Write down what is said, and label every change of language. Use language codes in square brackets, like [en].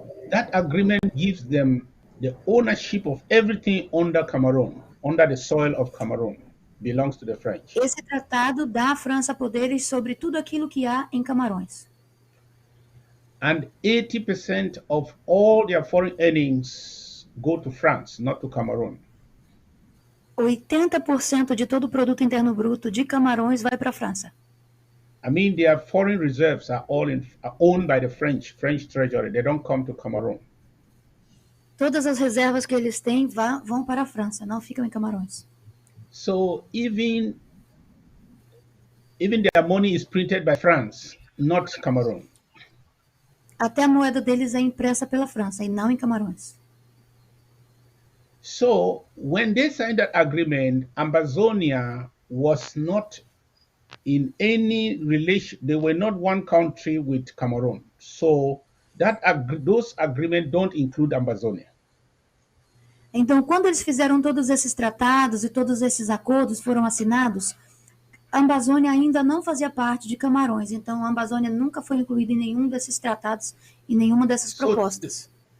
[en] That agreement gives them the ownership of everything under Cameroon, under the soil of Cameroon, belongs to the French. [pt] Esse tratado dá à França poderes sobre tudo aquilo que há em Camarões. [en] And 80% of all their foreign earnings go to France, not to Cameroon. [pt] 80% de todo o produto interno bruto de Camarões vai para a França. [en] I mean, their foreign reserves are owned by the French treasury. They don't come to Cameroon. [pt] Todas as reservas que eles têm vão para a França, não ficam em Camarões. [en] So even their money is printed by France, not Cameroon. [pt] Até a moeda deles é impressa pela França e não em Camarões. [en] So when they signed that agreement, Ambazonia was not in any relation. They were not one country with Cameroon. So those agreements don't include Ambazonia. [pt] Então, quando eles fizeram todos esses tratados e todos esses acordos foram assinados, a Ambazônia ainda não fazia parte de Camarões. Então, a Ambazônia nunca foi incluída em nenhum desses tratados e nenhuma dessas propostas.